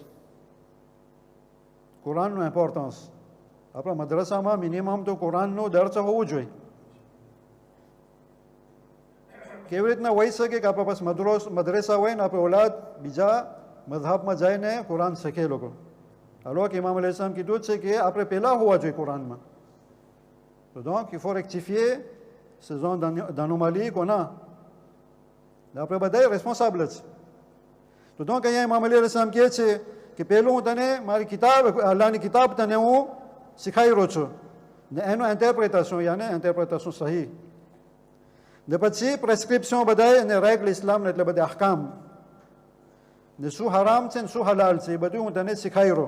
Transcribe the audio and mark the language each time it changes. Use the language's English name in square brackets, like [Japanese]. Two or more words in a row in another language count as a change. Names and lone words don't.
[Gujarati] કુરાનનું ઇમ્પોર્ટન્સ આપણા મદ્રસામાં મિનિમમ તો કુરાનનું દર્સ હોવું જોઈએ. કેવી રીતના હોઈ શકે કે આપણા પાસે મદ્રસા હોય ને આપણે ઓલાદ બીજા મઝહબમાં જઈને કુરાન શીખે લોકો. [French] alors qu'Imam [Arabic] عليه السلام [Gujarati] કીધું છે કે આપણે પહેલા હોવા જોઈએ કુરાનમાં. [French] તો donc il faut rectifier ce genre d'anomalie qu'on a. [Gujarati] આપણે બધા રેસ્પોન્સિબલ છે. તો donc અહીંયા ઇમામ અલી [Arabic] عليه السلام [Gujarati] કહે છે કે પહેલું હું તને મારી કિતાબ અલ્લાહની કિતાબ તને હું શીખાઈ રહ્યો છું ને એનું ઇન્ટરપ્રિટેશન યાને ઇન્ટરપ્રિટેશન સહી. ને પછી પ્રેસ્ક્રિપ્શન બધાય અને રેગલ ઇસ્લામ એટલે બધા અહકામ ને શું હરામ છે ને શું હલાલ છે એ બધું હું તને શીખાઈ રહ્યો.